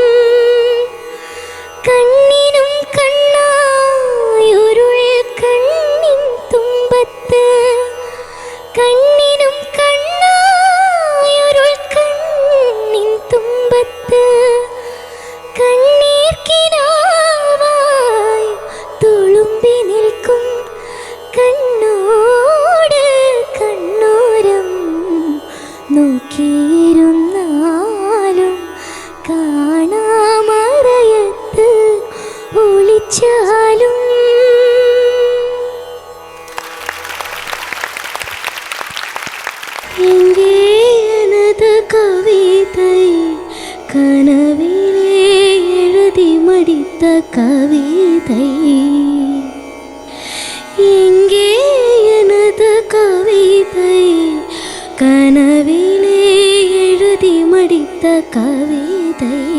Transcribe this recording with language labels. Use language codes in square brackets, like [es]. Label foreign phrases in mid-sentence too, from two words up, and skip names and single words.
[ml] കണ്ണിനും കണ്ണായൊരുൾ കണ്ണിൻ തുമ്പത്ത് കണ്ണിനും കണ്ണായൊരുൾ കണ്ണിൻ തുമ്പത്ത് കണ്ണീർ കിനാവായി തുളുമ്പി നിൽക്കും കണ്ണോട് കണ്ണോരം നോക്കിയിരുന്നാലും കാണാമറയത്ത് ഒളിച്ചാലും. [ta] എங்கே எனது கவிதை கனவிலே எழுதி மடித்த கவிதை எங்கே எனது கவிதை கனவிலே எழுதி மடித்த கவிதை